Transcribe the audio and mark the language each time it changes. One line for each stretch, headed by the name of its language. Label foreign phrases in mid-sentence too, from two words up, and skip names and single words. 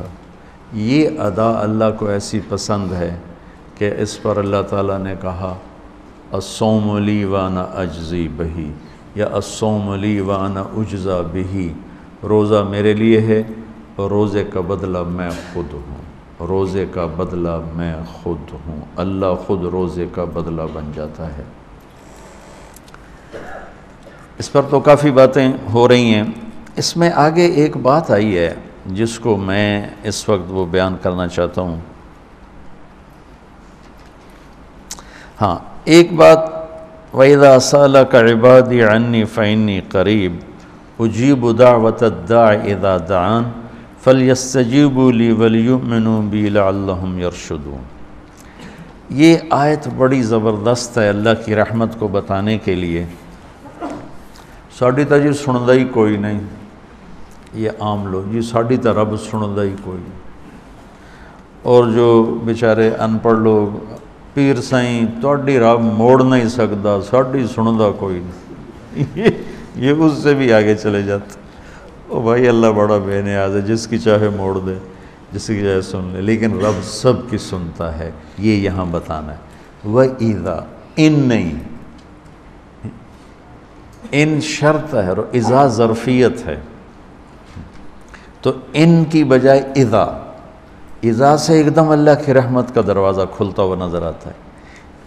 Urdu: یہ ادا اللہ کو ایسی پسند ہے کہ اس پر اللہ تعالیٰ نے کہا
Arabic: الصوم لی وانا اجزی بہی،
Urdu: یا
Arabic: الصوم لی وانا اجزا بہی،
Urdu: روزہ میرے لیے ہے اور روزے کا بدلہ میں خود ہوں، روزے کا بدلہ میں خود ہوں، اللہ خود روزے کا بدلہ بن جاتا ہے۔ اس پر تو کافی باتیں ہو رہی ہیں، اس میں آگے ایک بات آئی ہے جس کو میں اس وقت وہ بیان کرنا چاہتا ہوں۔ ہاں، ایک بات
Arabic: وَإِذَا سَأَلَكَ عِبَادِي عَنِّي فَإِنِّي قَرِيبٌ أُجِيبُ دَعْوَةَ الدَّاعِ إِذَا دَعَانِ فَلْيَسْتَجِيبُوا لِي وَلْيُؤْمِنُوا بِي لَعَلَّهُمْ يَرْشُدُونَ۔
Urdu: یہ آیت بڑی زبردست ہے اللہ کی رحمت کو بتانے کے لیے۔
Punjabi: ساڈی تا جی سندا ہی کوئی نہیں،
Urdu: یہ عام لوگ جی
Punjabi: ساڈی تا رب سندا ہی کوئی نہیں، اور جو بیچارے ان پڑھ لوگ پیر سائیں تہاڈی رب موڑ نہیں سکدا، ساڈی سندا کوئی نہیں،
Urdu: یہ اس سے بھی آگے چلے جاتے۔ او بھائی اللہ بڑا بے نیاز ہے، جس کی چاہے موڑ دے، جس کی چاہے سن لے، لیکن رب سب کی سنتا ہے، یہ یہاں بتانا ہے۔ وَإِذَا، ان نہیں، ان شرط ہے اور اذا ظرفیت ہے، تو ان کی بجائے اذا سے ایک دم اللہ کی رحمت کا دروازہ کھلتا ہوا نظر آتا ہے۔